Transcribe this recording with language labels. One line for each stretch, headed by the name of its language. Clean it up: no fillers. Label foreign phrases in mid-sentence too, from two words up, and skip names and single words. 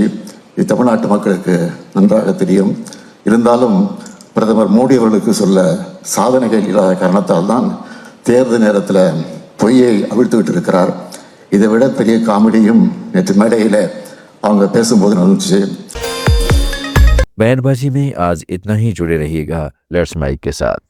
Tamil: இது தமிழ்நாட்டு மக்களுக்கு நன்றாக தெரியும். இருந்தாலும் பிரதமர் மோடி அவர்களுக்கு சொல்ல சாதனைகள் இல்லாத காரணத்தால் தான் தேர்தல் நேரத்தில் பொய்யை அவிழ்த்துக்கிட்டு இருக்கிறார். இதை விட பெரிய காமெடியும் நேற்று மேடையில் அவங்க பேசும்போது நடந்துச்சு.
Hindi: बयानबाजी में आज इतना ही। जुड़े रहिएगा लेट्स माइक के साथ।